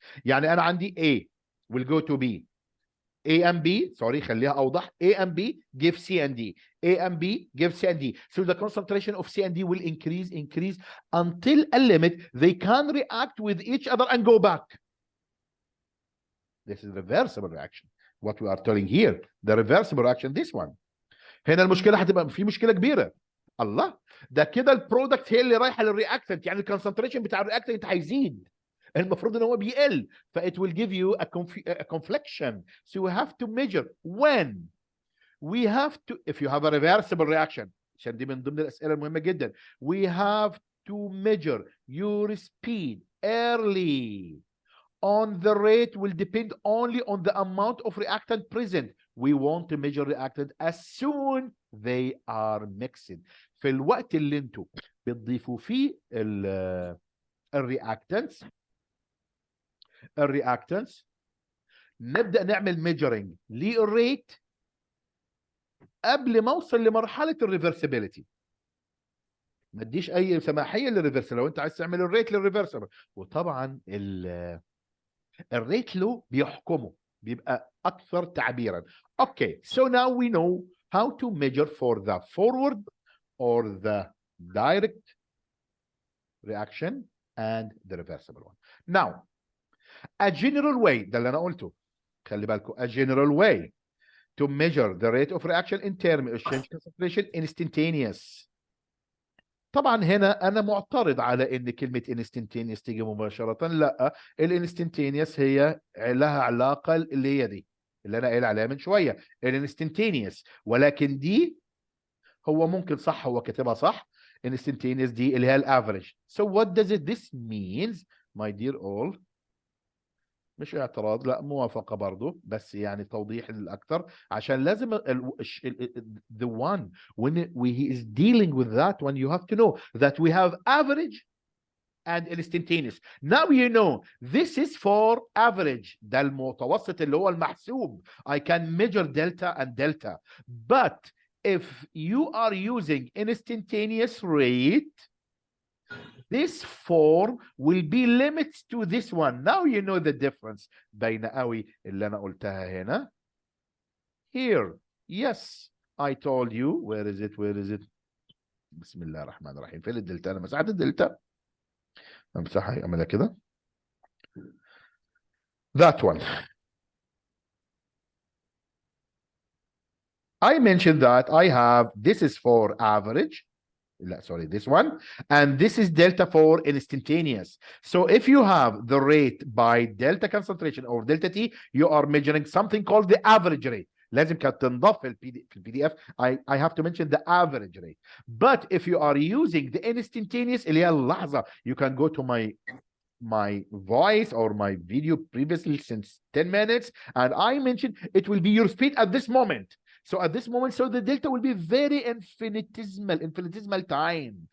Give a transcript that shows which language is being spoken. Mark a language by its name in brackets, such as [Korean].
[Arabic] يعني أنا عندي [English] A will go to B, A and B, sorry [Arabic] خليها أوضح, [English] A and B give C and D, A and B give C and D. So the concentration of C and D will increase until a limit they can react with each other and go back. This is reversible reaction. What we are telling here, the reversible reaction, this one. [Arabic] هنا المشكلة هتبقى في مشكلة كبيرة. الله، ده كده البرودكت هي اللي رايحة للرياكتنت، يعني الكونسنتريشن بتاع الرياكتنت هيزيد. المفروض ان هو بيقل، ف [English] it will give you a confliction. So we have to measure when we have to, if you have a reversible reaction، [Arabic] عشان دي من ضمن الأسئلة المهمة جدا. [English] We have to measure your speed early. On the rate will depend only on the amount of reactant present. We want to measure reactant as soon they are mixed. [Arabic] في الوقت اللي انتوا بتضيفوا فيه الرياكتنتس نبدأ نعمل measuring للريت قبل ما اوصل لمرحلة الريفرسبيليتي. ما تديش اي سماحية للريفرسبل لو انت عايز تعمل الريت للريفرسبل. وطبعا الريت له بيحكمه، بيبقى اكثر تعبيرا. [English] Okay, so now we know how to measure for the forward or the direct reaction and the reversible one. Now, a general way، [Arabic] ده اللي انا قلته، خلي بالكم، [English] a general way to measure the rate of reaction in terms of change concentration instantaneous. [Arabic] طبعا هنا انا معترض على ان كلمه instantaneous تيجي مباشره. لا، الانستنتينيوس هي لها علاقه اللي هي دي اللي انا قايل عليها من شويه الانستنتينيوس، ولكن دي هو ممكن صح، هو كاتبها صح، instantaneous دي اللي هي الافريج. [English] So what does this means my dear all؟ [Arabic] مش اعتراض، لا موافقة برضو، بس يعني توضيح الأكثر عشان لازم [English] the one when he is dealing with that one you have to know that we have average and instantaneous. Now you know this is for average، [Arabic] ده المتوسط اللي هو المحسوب. [English] I can measure delta and delta, but if you are using instantaneous rate this form will be limits to this one. Now you know the difference [Arabic] بين قوي اللي أنا قلتها هنا. [English] Here, yes, I told you. Where is it? Where is it? [Arabic] بسم الله الرحمن الرحيم. فين الدلتا؟ أنا مسحت الدلتا. أمسحها، أعملها كده. [English] That one. I mentioned that I have, this is for average. Sorry, this one, and this is delta for instantaneous. So if you have the rate by delta concentration or delta T, you are measuring something called the average rate. [Arabic] لازم كانت تنضاف في الPDF. [English] I have to mention the average rate. But if you are using the instantaneous [Arabic] اللي هي اللحظة, [English] you can go to my voice or my video previously since 10 minutes, and I mentioned it will be your speed at this moment. So at this moment, so the delta will be very infinitesimal time.